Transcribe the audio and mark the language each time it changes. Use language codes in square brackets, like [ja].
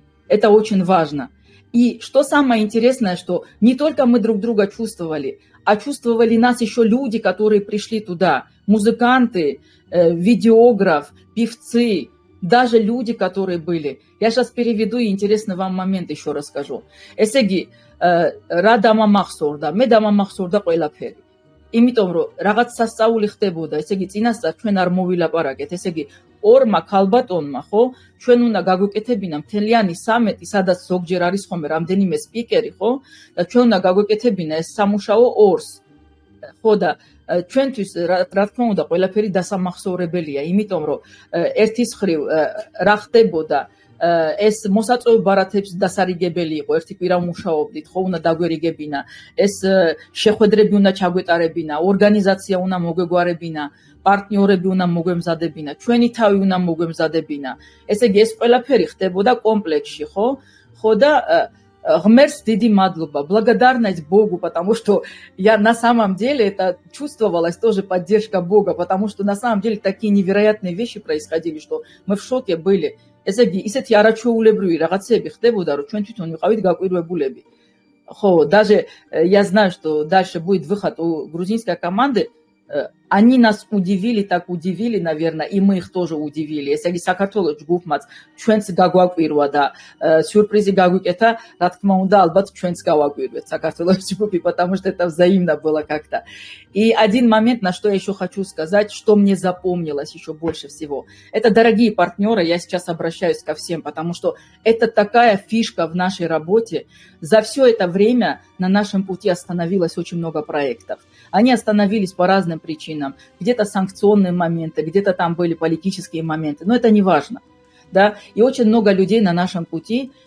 [ru] Это очень важно. И что самое интересное, что не только мы друг друга чувствовали, а чувствовали нас еще люди, которые пришли туда. Музыканты, видеограф, певцы, даже люди, которые были. Я сейчас переведу и интересный вам момент еще расскажу. [ka] Ესე იგი, რა დამამახსოვრდა? მე დამამახსოვრდა ყველაფერი. იმიტომ რომ რაღაც სასწაული ხდებოდა, ესე იგი წინასწარ ჩვენ არ მოვილაპარაკეთ, ესე იგი ორმა ქალბატონმა, ხო, ჩვენ უნდა გაგვეკეთებინა მთლიანი 13, სადაც ზოგჯერ არის ხოლმე რამდენიმე სპიკერი, ხო? და ჩვენ უნდა გაგვეკეთებინა ეს სამუშაო ორს. ხო და ჩვენთვის რა თქმა უნდა ყველაფერი დასამახსოვრებელია, იმიტომ რომ ერთის მხრივ რა ხდებოდა ეს მოსაწვევ ბარათებს დასარიგებელი იყო, ერთი კვირა მუშაობდით, ხო, უნდა დაგვერიგებინა, ეს შეხვედრები უნდა ჩაგვეტარებინა, ორგანიზაცია უნდა მოგვეგვარებინა, პარტნიორები უნდა მოგვემზადებინა, ჩვენი თავი უნდა მოგვემზადებინა. ესე იგი ეს ყველაფერი ხდებოდა კომპლექსში, ხო? ხო და Гмерс диди мадлоба, [ru] благодарность Богу, потому что я на самом деле это чувствовалась тоже поддержка Бога, потому что на самом деле такие невероятные вещи происходили, что мы в шоке были. [ka] ესე იგი, ისეთი არაჩვეულებრივი რაღაცები ხდებოდა, რომ ჩვენ თვითონ ვიყავით გაკვირვებულები. [ru] Ხო, даже я знаю, что дальше будет выход у грузинской команды. Они нас удивили, так удивили, наверное, и мы их тоже удивили. [ka] Ესე იგი, საქართველოს ჯგუფმაც ჩვენც გაგვაკვირვა და сюрпризи გაგვიკეთა, რა თქმა უნდა, ალბათ ჩვენც გავაკვირვეთ საქართველოს ჯგუფი, [ru] потому что это взаимно было как-то. И один момент, на что я еще хочу сказать, что мне запомнилось еще больше всего. Это дорогие партнеры, я сейчас обращаюсь ко всем, потому что это такая фишка в нашей работе. За все это время на нашем пути остановилось очень много проектов. Они остановились по разным причинам. Где-то санкционные моменты, где-то там были политические моменты. Но это не важно. Да? И очень много людей на нашем пути